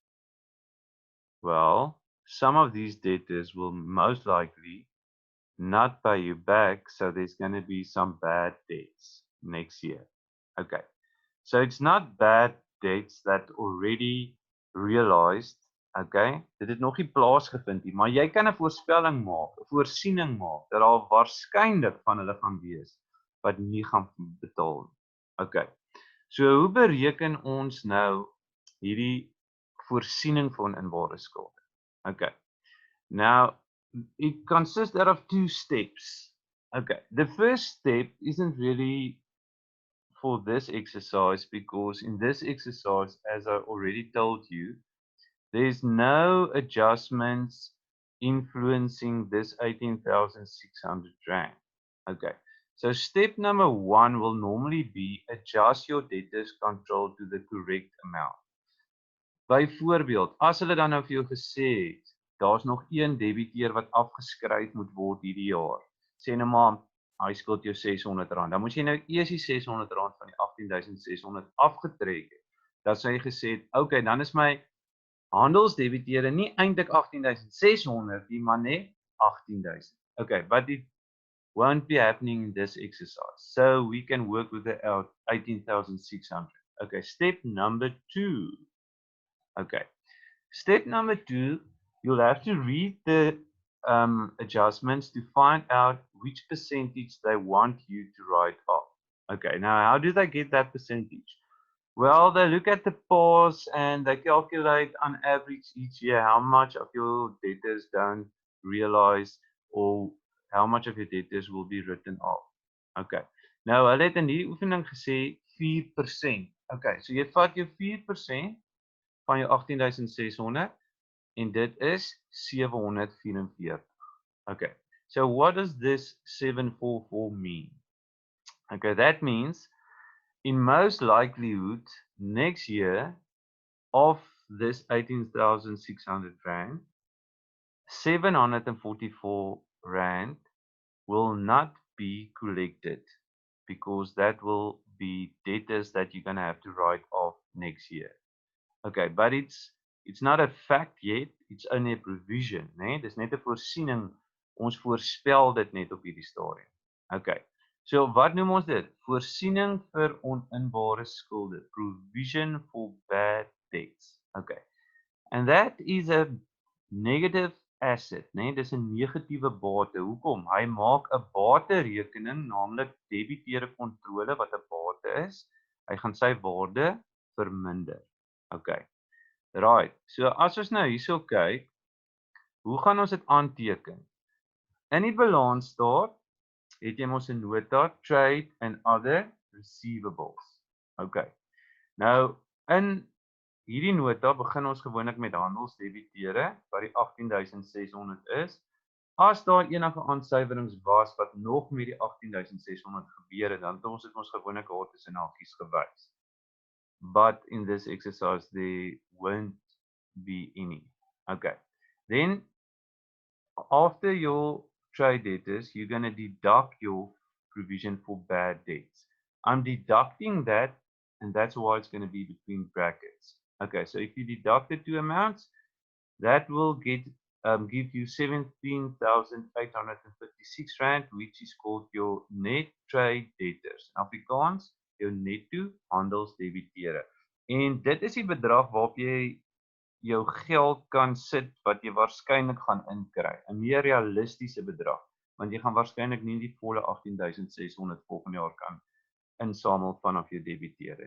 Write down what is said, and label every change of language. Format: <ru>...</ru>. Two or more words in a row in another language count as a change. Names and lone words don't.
<en>Well, some of these debtors will most likely not pay you back, so there's going to be some bad debts next year. Okay, so it's not bad debts that already realized.</en> <af>Okay, dit het nog nie plaasgevind nie, maar jy kan 'n voorspelling maak, 'n voorsiening maak dat daar waarskynlik van hulle gaan wees wat nie gaan betaal nie.</af> <en>Okay, so</en> <af>hoe bereken ons nou hierdie voorsiening van oninbare skulde?</af> <en>Okay, now it consists out of two steps. Okay, the first step isn't really for this exercise because in this exercise, as I already told you, there's no adjustments influencing this 18,600 rand. Okay, so step number 1 will normally be adjust your debtors control to the correct amount.</en> <af>Byvoorbeeld, as hulle dan nou vir jou gesê het, daar's nog een debiteur wat afgeskryf moet word hierdie jaar. Sê nou maar, hy skuld jou R600, dan moet jy nou eers die R600 van die 18,600 afgetrek het. Dat sê jy gesê het, okay, dan is my handelsdebiteure nie eintlik 18,600 nie, maar net 18,000.</af> <en>Okay, but it won't be happening in this exercise. So we can work with the 18,600. Okay, step number 2. Okay, step number 2, you'll have to read the adjustments to find out which percentage they want you to write off. Okay, now how do they get that percentage? Well, they look at the past and they calculate on average each year how much of your debtors don't realize or how much of your debtors will be written off.</en> <af>Okay, nou hulle het in hierdie oefening gesê 4%.</af> <en>Okay, so</en> <af>jy vat jou 4% van jou 18,600 en dit is 744.</af> <en>Okay, so what does this 744 mean? Okay, that means in most likelihood next year of this 18,600 rand, 744 rand will not be collected because that will be debtors that you're going to have to write off next year. Okay, but it's not a fact yet, it's only a provision,</en> <af>né? Dis net 'n voorsiening. Ons voorspel dit net op hierdie stadium. Okay. So wat noem ons dit? Voorsiening vir oninbare skulde,</af> <en>provision for bad debts. Okay. And that is a negative asset,</en> <af>né? Dis 'n negatiewe bate. Hoekom? Hy maak 'n baterekening, naamlik debiteure kontrole wat 'n bate is. Hy gaan sy waarde verminder.</af> <en>Okay. Right.</en> <af>So as ons nou hierso kyk, hoe gaan ons dit aanteken? In die balansstaat het jy mos 'n nota</af> <en>trade and other receivables. Okay.</en> <af>Nou in hierdie nota begin ons gewoonlik met handelsdebiteure wat die 18600 is. As daar enige aansuiwerings was wat nog met die 18600 gebeur het, dan het ons dit mos gewoonlik daar tussen hakies gewys.</af> <en>But in this exercise there won't be any. Okay. Then after your trade debtors, you're going to deduct your provision for bad debts. I'm deducting that, and that's why it's going to be between brackets. Okay, so if you deduct the two amounts, that will give you 17,856 rand, which is called your net trade debtors.</en> <af>In Afrikaans, jou netto handelsdebiteure. En dit is die bedrag waarop jy jou geld kan sit wat jy waarskynlik gaan inkry. 'n Meer realistiese bedrag, want jy gaan waarskynlik nie die volle 18,600 volgende jaar kan insamel vanaf jou debiteure.</af>